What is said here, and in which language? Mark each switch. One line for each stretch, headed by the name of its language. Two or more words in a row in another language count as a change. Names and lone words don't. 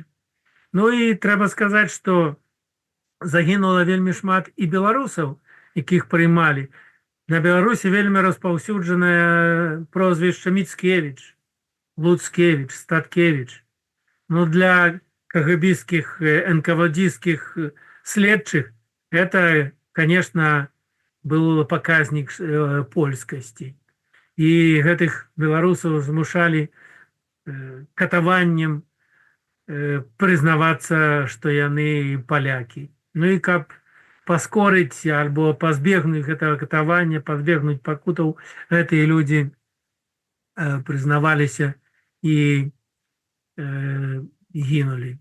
Belarusian: Ну і трэба сказаць, што загінула вельмі шмат і беларусаў, якіх прымалі. На Беларусі вельмі распаўсюджанае прозвішча Міцкевіч, Луцкевіч, Статкевіч. Ну, для кагабістскіх, НКВДскіх следчых
Russian: это, конечно, был
Belarusian: паказнік польскасці. І гэтых беларусаў змушалі катаваннем прызнавацца, што яны палякі. Ну і каб паскорыць альбо пазбегнуць гэтага катавання, пазбегнуць пакутаў, гэтыя людзі прызнаваліся і гінулі.